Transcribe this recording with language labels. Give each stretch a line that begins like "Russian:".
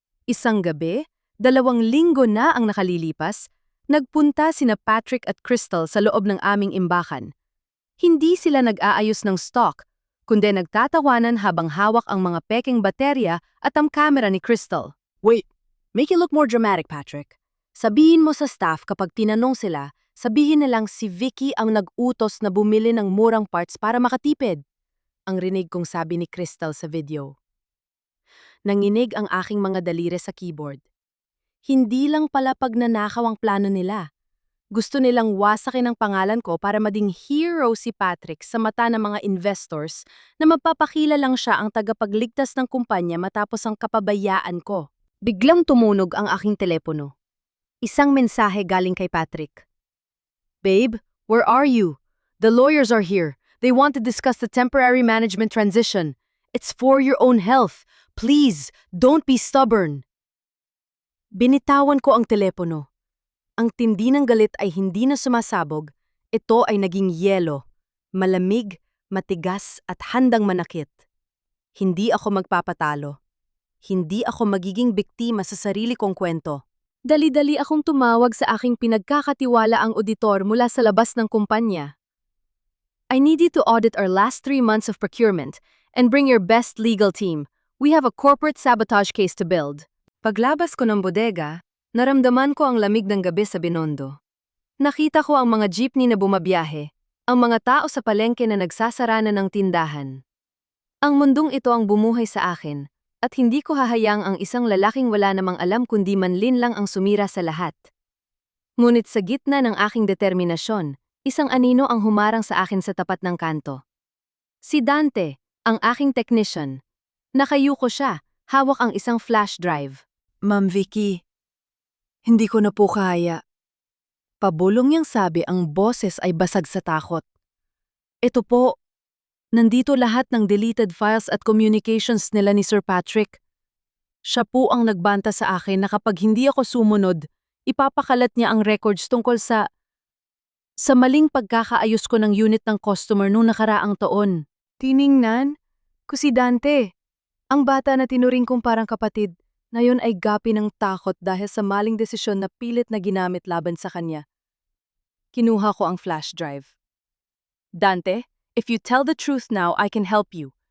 Filipino: Isang gabi, 2 linggo na ang nakalilipas, nagpunta sina Patrick at Crystal sa loob ng aming imbakan. Hindi sila nag-aayos ng stock, kundi nagtatawanan habang hawak ang mga peking baterya at ang kamera ni Crystal.
English: Wait, make it look more dramatic, Patrick.
Filipino: Sabihin mo sa staff kapag tinanong sila, sabihin nilang si Vicky ang nag-utos na bumili ng murang parts para makatipid. Ang rinig kong sabi ni Crystal sa video. Nanginig ang aking mga daliri sa keyboard. Hindi lang pala pagnanakaw ang plano nila. Gusto nilang wasakin ang pangalan ko para maging hero si Patrick sa mata ng mga investors na magpapakila lang siya ang tagapagligtas ng kumpanya matapos ang kapabayaan ko. Biglang tumunog ang aking telepono. Isang mensahe galing kay Patrick.
English: Babe, where are you? The lawyers are here. They want to discuss the temporary management transition. It's for your own health. Please, don't be stubborn.
Filipino: Binitawan ko ang telepono. Ang tindi ng galit ay hindi na sumasabog. Ito ay naging yelo. Malamig, matigas at handang manakit. Hindi ako magpapatalo. Hindi ako magiging biktima sa sarili kong kwento. Dali-dali akong tumawag sa aking pinagkakatiwala ang auditor mula sa labas ng kumpanya.
English: I need you to audit our last 3 months of procurement and bring your best legal team. We have a corporate sabotage case to build.
Filipino: Paglabas ko ng bodega, naramdaman ko ang lamig ng gabi sa Binondo. Nakita ko ang mga jeepney na bumabiyahe, ang mga tao sa palengke na nagsasarana ng tindahan. Ang mundong ito ang bumuhay sa akin, at hindi ko hahayang ang isang lalaking wala namang alam kundi manlin lang ang sumira sa lahat. Ngunit sa gitna ng aking determinasyon, isang anino ang humarang sa akin sa tapat ng kanto. Si Dante, ang aking technician. Nakayuko siya, hawak ang isang flash drive. Ma'am Vicky, hindi ko na po kaya. Pabulong niyang sabi ang boses ay basag sa takot. Ito po, nandito lahat ng deleted files at communications nila ni Sir Patrick. Siya po ang nagbanta sa akin na kapag hindi ako sumunod, ipapakalat niya ang records tungkol sa maling pagkakaayos ko ng unit ng customer noong nakaraang taon. Tiningnan ko si Dante, ang bata na tinuring kong parang kapatid. Ngayon ay gapi ng takot dahil sa maling desisyon na pilit na ginamit laban sa kanya. Kinuha ko ang flash drive.
English: Dante, if you tell the truth now, I can help you.